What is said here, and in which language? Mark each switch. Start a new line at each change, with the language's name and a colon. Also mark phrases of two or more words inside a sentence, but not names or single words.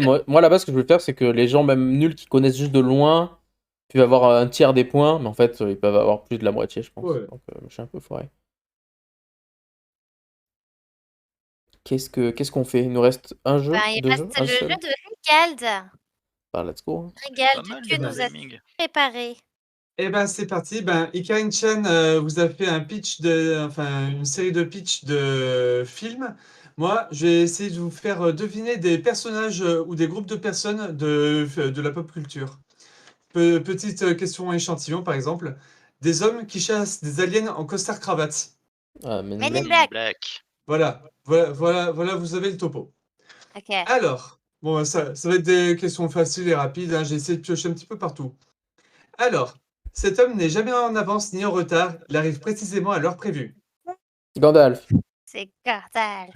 French: Moi là-bas, ce que je veux faire, c'est que les gens, même nuls, qui connaissent juste de loin, peuvent avoir un tiers des points, mais en fait, ils peuvent avoir plus de la moitié, je pense. Ouais. Donc, je suis un peu foiré. Qu'est-ce qu'on fait? Il nous reste un jeu? Ben, il Deux jeux? reste Un le jeu seul? de Regald. Bah,
English: let's go,
French: hein. Pas Regald, mal que de Eh ben, nous as naming. préparé? eh ben, c'est parti. Ben, Ikarin Chan vous a fait un pitch enfin, une série de pitch de films. Moi, je vais essayer de vous faire deviner des personnages ou des groupes de personnes de la pop culture. Petite question échantillon, par exemple. Des hommes qui chassent des aliens en costard-cravate. Ah, Men in Men in Black. Men in Black. Black. Voilà, vous avez le topo. Ok. Alors, bon, ça va être des questions faciles et rapides, hein, j'ai essayé de piocher un petit peu partout. Alors, cet homme n'est jamais en avance ni en retard, il arrive précisément à l'heure prévue. Gandalf. C'est Gandalf.